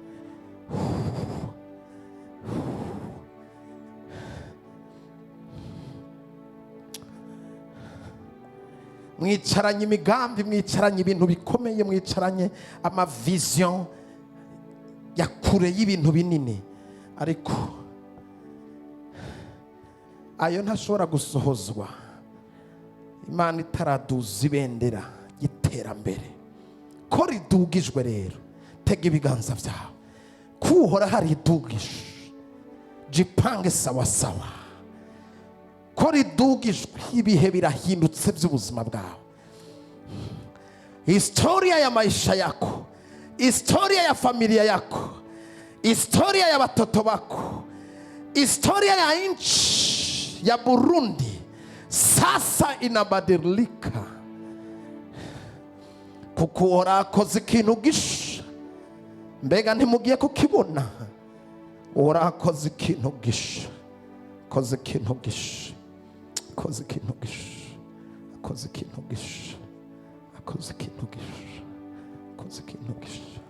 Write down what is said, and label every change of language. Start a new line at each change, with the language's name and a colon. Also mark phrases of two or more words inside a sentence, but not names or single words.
Rundi: Mwicaranye imigambi, mwicaranye ibintu bikomeye, mwicaranye amavision ya kure y'ibintu binini, ariko ayo ntashobora gusohozwa Imana itaraduza ibendera y'iterambere. Ko ridugijwe rero, tega ibiganza vyawe kuhora haridugije,
Swahili: jipange sawa sawa.
Rundi: Ko ridugijwe, ibihe birahindutse by'ubuzima bwawe.
Swahili: Historia ya maisha yako, historia ya familia yako, historia ya watoto wako, historia ya nchi ya Burundi sasa inabadilika,
Rundi: kuko Uhoraho akoze ikintu gisha. Mbega ntimugiye kukibona? Uhoraho akoze ikintu gisha, akoze ikintu gisha, akoze ikintu gisha, akoze ikintu gisha, akoze ikintu gisha, akoze ikintu gisha.